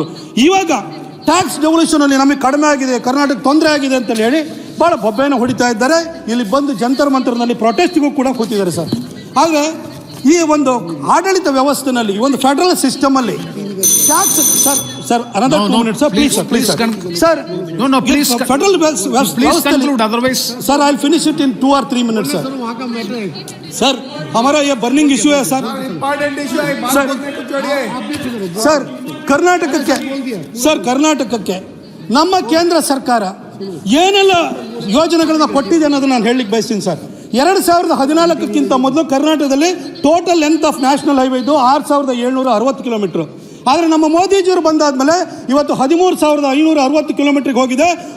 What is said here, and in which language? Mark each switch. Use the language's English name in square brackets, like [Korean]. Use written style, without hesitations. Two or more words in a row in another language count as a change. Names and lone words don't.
[Kannada] ಇವಾಗ ಟ್ಯಾಕ್ಸ್ ಡೆವಲ್ಯೂಷನಲ್ಲಿ ನಮಗೆ ಕಡಿಮೆ ಆಗಿದೆ, ಕರ್ನಾಟಕ ತೊಂದರೆ ಆಗಿದೆ ಅಂತ ಹೇಳಿ ಭಾಳ ಬೊಬ್ಬೆನ ಹೊಡಿತಾ ಇದ್ದಾರೆ. ಇಲ್ಲಿ ಬಂದು ಜಂತರ್ ಮಂತರ್ನಲ್ಲಿ ಪ್ರೊಟೆಸ್ಟ್ಗೂ ಕೂಡ ಕೂತಿದ್ದಾರೆ ಸರ್. ಆದರೆ ಈ ಒಂದು ಆಡಳಿತ ವ್ಯವಸ್ಥೆನಲ್ಲಿ, ಈ ಒಂದು ಫೆಡರಲ್ ಸಿಸ್ಟಮಲ್ಲಿ ಟ್ಯಾಕ್ಸ್ ಸರ್ [English] another 2 minutes sir, please sir. No, please [Kannada] ಫೆಡರಲ್ [English] please conclude, otherwise sir I finish it in 2 or 3 minutes sir [Hindi] हमारा ये बर्निंग इशू है सर. [Kannada] सर ಕರ್ನಾಟಕಕ್ಕೆ ನಮ್ಮ ಕೇಂದ್ರ ಸರ್ಕಾರ ಏನೆಲ್ಲ ಯೋಜನೆಗಳನ್ನ ಕೊಟ್ಟಿದೆ ಅನ್ನೋದನ್ನ ನಾನು ಹೇಳಲಿಕ್ಕೆ ಬಯಸ್ತೀನಿ ಸರ್. 2014ಕ್ಕಿಂತ ಮೊದಲು ಕರ್ನಾಟಕದಲ್ಲಿ [English] total length of national highway [Kannada] ಇದು 6760 ಕಿಲೋಮೀಟರ್. ಆದರೆ ನಮ್ಮ ಮೋದಿಜಿಯವರು ಬಂದಾದ್ಮೇಲೆ ಇವತ್ತು 13,560 ಕಿಲೋಮೀಟರ್ಗೆ ಹೋಗಿದೆ.